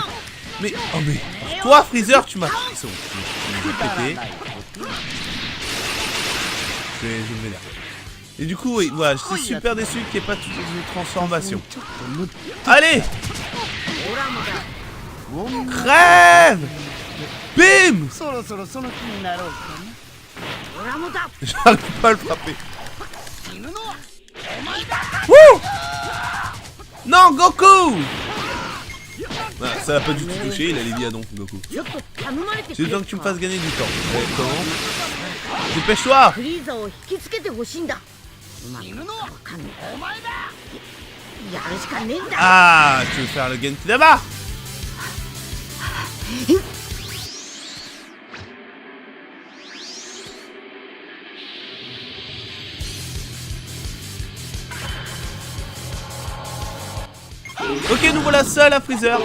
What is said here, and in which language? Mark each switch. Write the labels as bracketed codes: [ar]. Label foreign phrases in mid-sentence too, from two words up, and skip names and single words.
[fr] Mais, oh mais, toi Freezer, tu m'as... C'est bon, je vais péter. Je me vénère. Et du coup, oui, voilà, j'étais super déçu qu'il n'y ait pas toutes les transformations. Allez! Crève! Bim! [ja] そろそろその気になろうか俺もだ [fr] J'arrive pas à le frapper. [ja] な。死ぬのはお前だ。 [fr] Wouh! Non, Goku! Ah, ça l'a pas du tout touché, il a les vies à don, Goku. [ja] ちょっと頼まれて [fr] C'est le temps que tu me fasses gagner du temps. Comment? Dépêche-toi! [ja] フリーザを引きつけてほしいんだうまくわかんないお前だ。やるしかねえんだ [fr] Ah, tu veux faire le Genki Dama? Ok, nous voilà seuls à Freezer.